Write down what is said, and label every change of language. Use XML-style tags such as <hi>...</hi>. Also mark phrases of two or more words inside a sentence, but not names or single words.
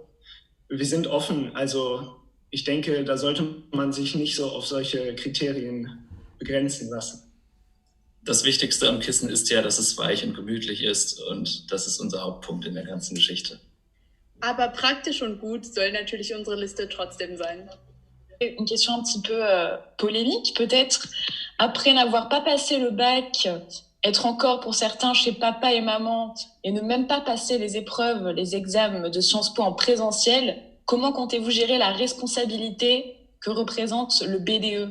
<de>Wir sind offen, also ich denke, da sollte man sich nicht so auf solche Kriterien begrenzen lassen. Das Wichtigste am Kissen ist ja, dass es weich und gemütlich ist und das ist unser Hauptpunkt in der ganzen Geschichte. Aber praktisch und gut soll natürlich unsere Liste trotzdem sein.</de> <fr>Une question un petit peu polémique peut-être. Après n'avoir pas passé le bac, être encore pour certains chez papa et maman et ne même pas passer les épreuves, les examens de Sciences Po en présentiel, comment comptez-vous gérer la responsabilité que représente le BDE?</fr>